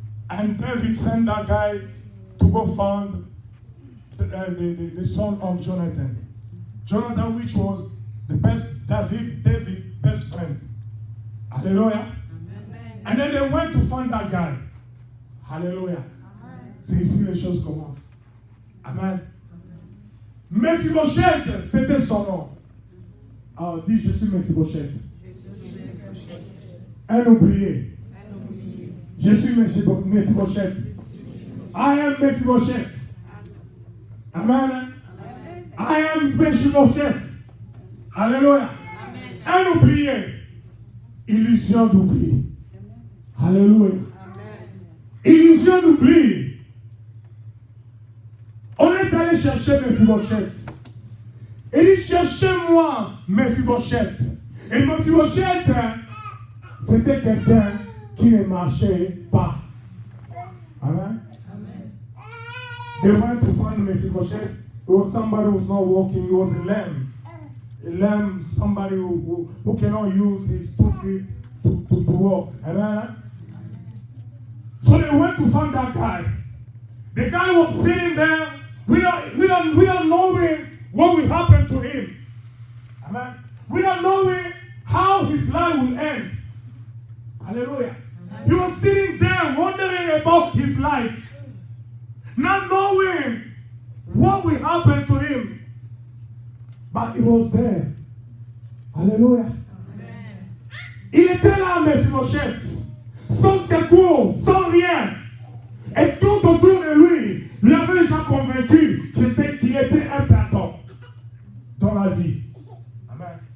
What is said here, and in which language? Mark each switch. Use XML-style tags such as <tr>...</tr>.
<en>And David sent that guy to go find the son of Jonathan. Jonathan, which was the best David's best friend. Hallelujah. Amen. And then they went to find that guy. Hallelujah. Amen.</en> <fr>C'est ici les choses commencent. Amen. Mephibosheth, c'était son nom. Alors dis, je suis Mephibosheth. Un oublié. Je suis Mephibosheth.</fr> <en>I am Mephibosheth. Amen. I am Mephibosheth. Alléluia.</en> <fr>Un oublié. Illusion d'oubli. Alléluia. Illusion d'oubli. On est allé chercher Mephibosheth. Il dit, cherchez-moi Mephibosheth. Et Mephibosheth, c'était quelqu'un qui ne marchait pas. Amen.</fr> <en>They went to find Mephibosheth. It was somebody who was not walking. It was a lamb. A lamb, somebody who cannot use his 2 feet to walk. Amen. So they went to find that guy. The guy was sitting there. We don't know what will happen to him. Amen. We don't know how his life will end. Hallelujah. Amen. He was sitting there wondering about his life, not knowing what will happen to him. But he was there. Hallelujah. Amen.</en> <fr>Il était là, Mephibosheth, sans secours, sans rien. Et tout autour de lui, lui avait déjà convaincu qu'il était un perdant dans la vie. Amen.</fr>